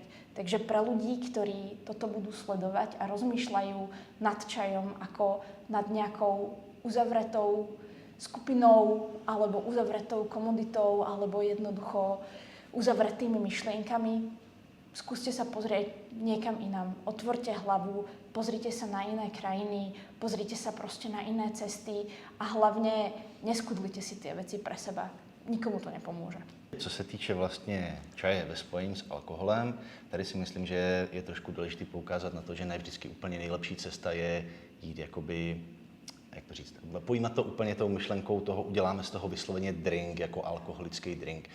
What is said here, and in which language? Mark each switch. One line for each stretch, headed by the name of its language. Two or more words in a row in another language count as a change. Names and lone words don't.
Slovak: Takže pre ľudí, ktorí toto budú sledovať a rozmýšľajú nad čajom ako nad nejakou uzavretou skupinou alebo uzavretou komoditou alebo jednoducho uzavretými myšlienkami, skúste sa pozrieť niekam inám. Otvorte hlavu, pozrite sa na iné krajiny, pozrite sa proste na iné cesty a hlavne neskudlite si tie veci pre seba.
Czech: nikomu to nepomůže. Co se týče vlastně čaje ve spojení s alkoholem, tady si myslím, že je trošku důležité poukázat na to, že ne vždycky úplně nejlepší cesta je jít jakoby, jak to říct, pojímat to úplně tou myšlenkou toho, uděláme z toho vysloveně drink, jako alkoholický drink.